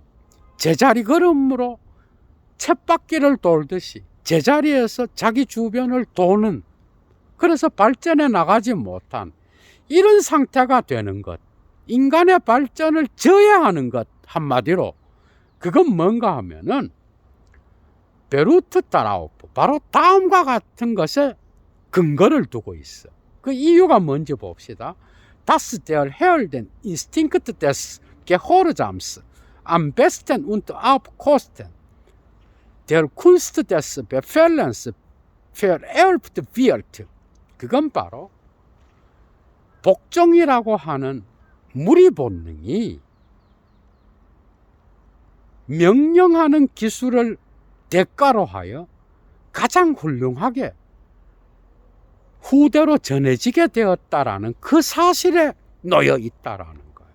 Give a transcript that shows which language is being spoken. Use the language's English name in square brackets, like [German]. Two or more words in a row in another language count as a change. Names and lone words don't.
[Korean] 제자리 걸음으로 쳇바퀴를 돌듯이 제자리에서 자기 주변을 도는, 그래서 발전해 나가지 못한 이런 상태가 되는 것, 인간의 발전을 저해하는 것, 한마디로 그건 뭔가 하면은 [German] beruht darauf, [Korean] 바로 다음과 같은 것에 근거를 두고 있어. 그 이유가 뭔지 봅시다. [German] Das der Herden Instinkt des Gehorsams am besten und auf Kosten der Kunst des Befehlens vererbt wird. [Korean] 그건 바로 복종이라고 하는 무리 본능이 명령하는 기술을 대가로 하여 가장 훌륭하게 후대로 전해지게 되었다라는 그 사실에 놓여 있다라는 거예요.